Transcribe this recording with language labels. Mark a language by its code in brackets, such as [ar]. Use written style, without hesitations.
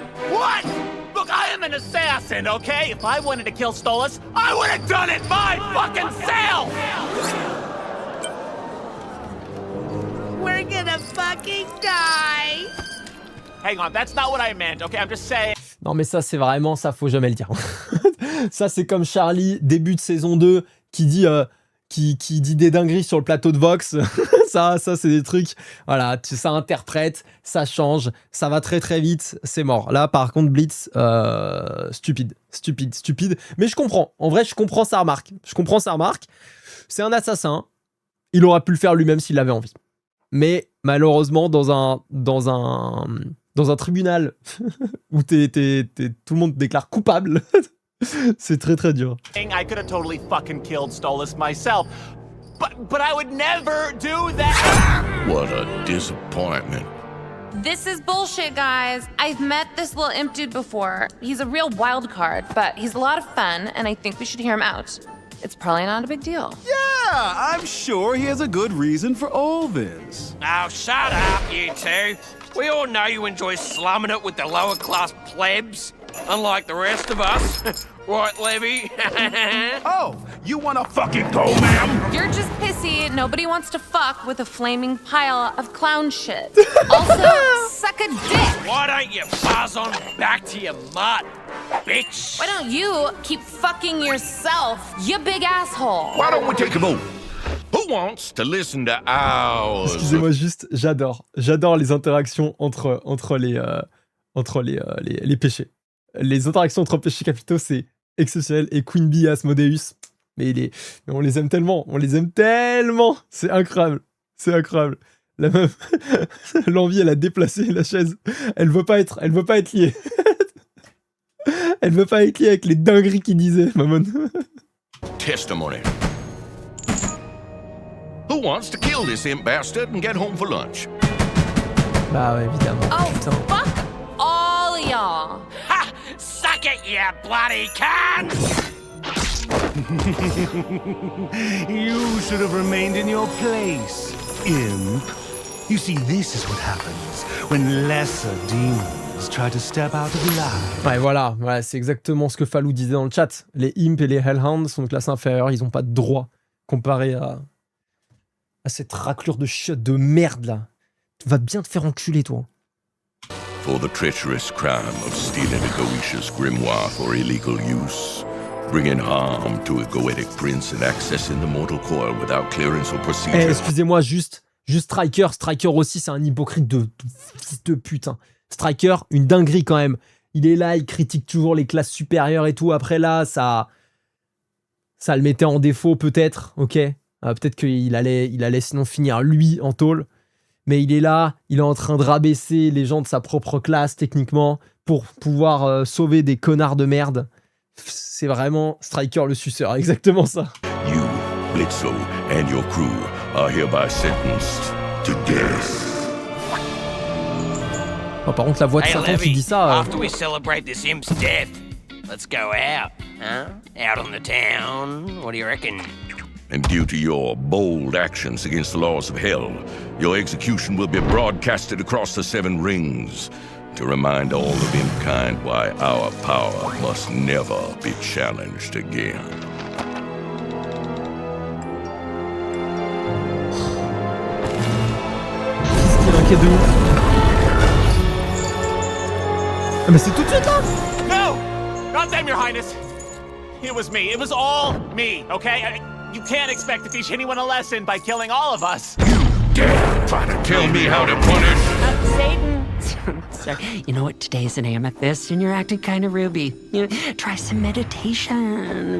[en] What? Look, I am an assassin, okay? If I wanted to kill Stolas, I would have done it my fucking self! We're gonna fucking die. Hang on, that's not what I meant, okay? I'm just saying. [fr] Non mais ça c'est vraiment, ça faut jamais le dire. Ça c'est comme Charlie, début de saison 2, qui dit des dingueries sur le plateau de Vox. ça c'est des trucs, voilà, ça interprète, ça change, ça va très très vite, c'est mort. Là par contre Blitz, stupide. Mais je comprends, en vrai je comprends sa remarque. C'est un assassin, il aurait pu le faire lui-même s'il avait envie. Mais malheureusement dans un tribunal où tout le monde te déclare coupable, c'est très très dur. [en] I could have totally fucking killed Stolas myself. But I would never do that. What a disappointment. This is bullshit, guys. I've met this little imp dude before. He's a real wild card, but he's a lot of fun, and I think we should hear him out. It's probably not a big deal. Yeah, I'm sure he has a good reason for all this. Oh, shut up, you two. We all know you enjoy slumming it with the lower class plebs, unlike the rest of us. Right, Levy? Oh, you wanna fucking go, ma'am? You're just pissy. Nobody wants to fuck with a flaming pile of clown shit. Also, suck a dick. Why don't you buzz on back to your mutt, bitch? Why don't you keep fucking yourself, you big asshole? Why don't we take a vote? Who wants to listen to ours? [fr] Excusez-moi juste, j'adore les interactions entre les péchés. Les interactions entre péchés capitaux, c'est exceptionnel. Et Queen Bee et Asmodeus, mais on les aime tellement, c'est incroyable. La meuf, l'envie, elle a déplacé la chaise. Elle veut pas être liée. Elle veut pas être liée avec les dingueries qu'il disait, Mammon. [en] Testimony. Who wants to kill this imp bastard and get home for lunch? [fr] Bah ouais, évidemment. Oh, putain. [en] fuck all of y'all. Ha! Suck it, you bloody can! You should have remained in your place, imp. You see, this is what happens when lesser demons try to step out of line. [fr] Ouais, voilà, c'est exactement ce que Falou disait dans le chat. Les imps et les hellhounds sont de classe inférieure, ils ont pas de droit comparé à cette raclure de chiottes de merde là. Tu vas bien te faire enculer, toi. [en] for the treacherous crime of stealing a Goetia grimoire for illegal use, bringing harm to a Goetic prince and accessing the mortal coil without clearance or procedure. [fr] Excusez-moi, juste Striker. Striker aussi, c'est un hypocrite de fils de pute. Hein. Striker, une dinguerie quand même. Il est là, il critique toujours les classes supérieures et tout. Après là, ça le mettait en défaut peut-être, ok. Peut-être qu'il allait sinon finir lui en tôle. Mais il est là, il est en train de rabaisser les gens de sa propre classe techniquement pour pouvoir sauver des connards de merde. C'est vraiment Striker le suceur, exactement ça. [en] You, Blitzo, and your crew are hereby sentenced to death. [fr] Oh, par contre, la voix de [en] Hey, [fr] Satan qui [en] Levy, [fr] dit ça... [en] after we celebrate this imp's death, let's go out, huh? Out on the town. What do you reckon? And due to your bold actions against the laws of hell, your execution will be broadcasted across the 7 rings to remind all of Imkind why our power must never be challenged again. [fr] Qu'est-ce qu'il inquiète de ouf. Ah mais c'est tout de suite là. [en] No! Not them, Your Highness. It was me. It was all me, okay? You can't expect to teach anyone a lesson by killing all of us. Dare try to tell me how to punish? Satan. Sorry. You know what? Today's an amethyst, and you're acting kind of ruby. You know, try some meditation.